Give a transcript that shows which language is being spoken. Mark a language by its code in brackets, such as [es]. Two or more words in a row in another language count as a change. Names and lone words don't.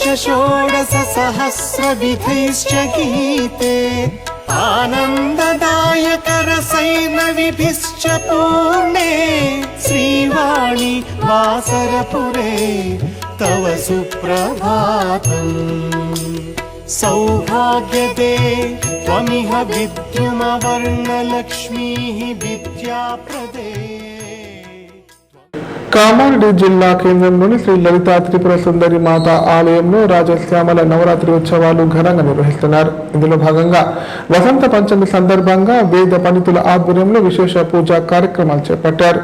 [sa] षोडश सहस्रविधैश्च गीते आनन्ददायक रसैर्नविभिश्च पूर्णे श्रीवाणि वासरपुरे तव सुप्रभातम् सौभाग्यदे त्वमिह विद्युमवर्णलक्ष्मीः विद्याप्रदे [te] కామారెడ్డి జిల్లా కేంద్రంలోని శ్రీ లలితా త్రిపుర సుందరి మాత ఆలయంలో రాజశ్యామల నవరాత్రి ఉత్సవాలు ఘనంగా నిర్వహిస్తున్నారు. ఇందులో భాగంగా వసంత పంచమి సందర్భంగా వేద పండితుల ఆధ్వర్యంలో విశేష పూజా కార్యక్రమాలు చేపట్టారు.